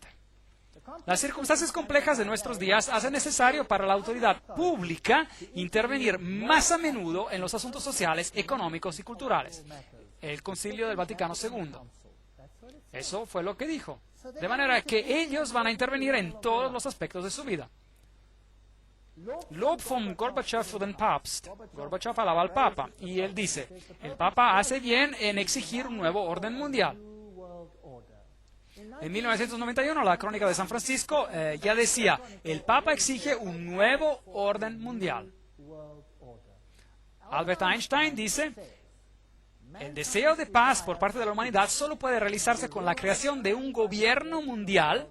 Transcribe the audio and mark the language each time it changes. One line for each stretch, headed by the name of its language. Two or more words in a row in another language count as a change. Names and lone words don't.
Spanish: Las circunstancias complejas de nuestros días hacen necesario para la autoridad pública intervenir más a menudo en los asuntos sociales, económicos y culturales. El Concilio del Vaticano II. Eso fue lo que dijo. De manera que ellos van a intervenir en todos los aspectos de su vida.
German: Lob vom Gorbachev für den Papst.
Spanish: Gorbachev alaba al Papa y él dice, el Papa hace bien en exigir un nuevo orden mundial. En 1991, la Crónica de San Francisco ya decía, el Papa exige un nuevo orden mundial. Albert Einstein dice, el deseo de paz por parte de la humanidad solo puede realizarse con la creación de un gobierno mundial.